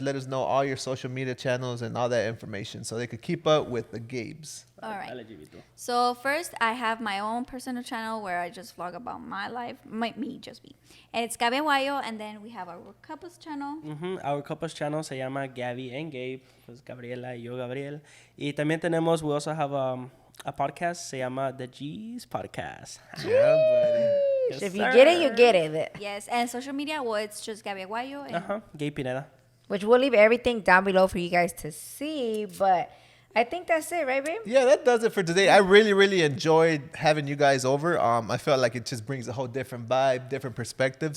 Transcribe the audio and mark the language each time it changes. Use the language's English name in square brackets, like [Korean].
[English] Let us know all your social media channels and all that information so they could keep up with the Gabes. All right. LGBT. So first, I have my own personal channel where I just vlog about my life, just me. And it's Gabbiaguayo, and then we have our couples channel. Our couples channel [Spanish] se llama Gabbi and Gabe. Pues Gabriela y yo, Gabriel. Y también tenemos, [English] we also have a podcast, [Spanish] se llama [English] The G's Podcast. Yeah, buddy. If you get it, you get it. Yes, and social media, well, it's just Gabbiaguayo. And Gabe Pineda. Which we'll leave everything down below for you guys to see. But I think that's it, right, babe? Yeah, that does it for today. I really, really enjoyed having you guys over. I felt like it just brings a whole different vibe, different perspective.